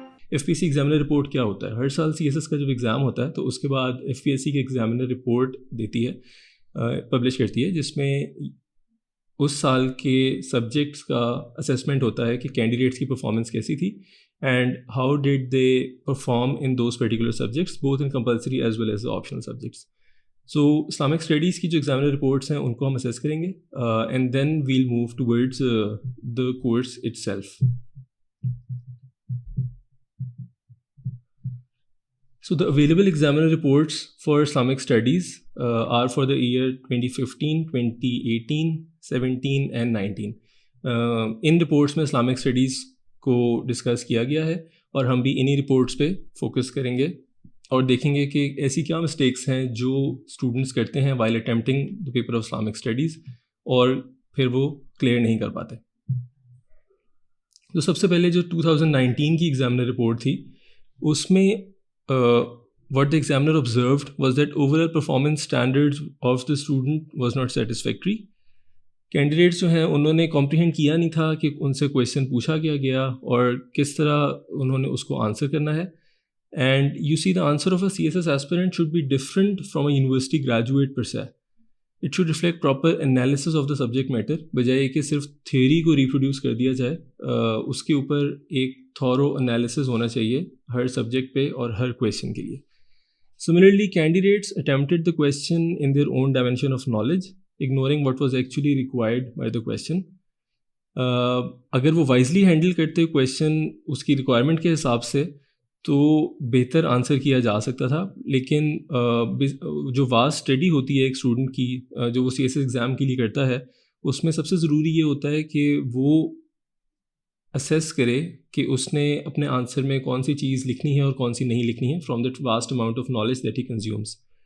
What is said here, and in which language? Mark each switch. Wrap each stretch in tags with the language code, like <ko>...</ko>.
<ur>F P S C examiner report کیا ہوتا ہے؟ ہر سال سی ایس ایس کا جب ایگزام ہوتا ہے تو اس کے بعد ایف پی ایس سی کی ایگزامنر رپورٹ دیتی ہے، پبلش کرتی ہے، جس میں اس سال کے سبجیکٹس کا اسیسمنٹ ہوتا ہے کہ کینڈیڈیٹس کی پرفارمنس کیسی تھی</ur> <en>And how did they perform in those particular subjects both in compulsory as well as optional subjects.</en> <ur>So Islamic studies کی جو ایگزامنر رپورٹس ہیں ان کو ہم اسیس کریں گے</ur> <en>And then we'll move towards the course itself. So the available examiner reports for Islamic studies are for the year 2015, 2018, 17 and 19.</en> <ur>In reports میں Islamic studies کو discuss کیا گیا ہے اور ہم بھی انہی رپورٹس پہ فوکس کریں گے اور دیکھیں گے کہ ایسی کیا مسٹیکس ہیں جو اسٹوڈنٹس کرتے ہیں</ur> <en>while attempting the paper of Islamic studies</en> <ur>اور پھر وہ کلیئر نہیں کر پاتے. تو سب سے پہلے جو 2019 کی ایگزامنر رپورٹ تھی اس میں</ur> <en>what the examiner observed was that overall performance standards of the student was not satisfactory.</en> <ur>Candidates جو ہیں انہوں نے کمپریہینڈ کیا نہیں تھا کہ ان سے کویشچن پوچھا گیا اور کس طرح انہوں نے اس کو آنسر کرنا ہے.</ur> <en>And you see the answer of a C S S aspirant should be different from a university graduate per se. It should reflect proper analysis of the subject matter,</en> <ur>بجائے کہ صرف تھیوری کو ریپروڈیوس کر دیا جائے. اس کے اوپر ایک تھورو انالیسس ہونا چاہیے ہر سبجیکٹ پہ اور ہر کویشچن کے لیے.</ur> <en>Similarly, candidates attempted the question in their own dimension of knowledge, ignoring what was actually required by the question.</en> <ur>اگر وہ وائزلی ہینڈل کرتے کویشچن اس کی ریکوائرمنٹ کے حساب سے تو بہتر آنسر کیا جا سکتا تھا. لیکن جو واسٹ اسٹڈی ہوتی ہے ایک اسٹوڈنٹ کی جو وہ سی ایس ایس ایگزام کے لیے کرتا ہے، اس میں سب سے ضروری یہ ہوتا ہے کہ وہ اسیس کرے کہ اس نے اپنے آنسر میں کون سی چیز لکھنی ہے اور کون سی نہیں لکھنی ہے</ur> <en>From that vast amount of knowledge that he consumes.</en>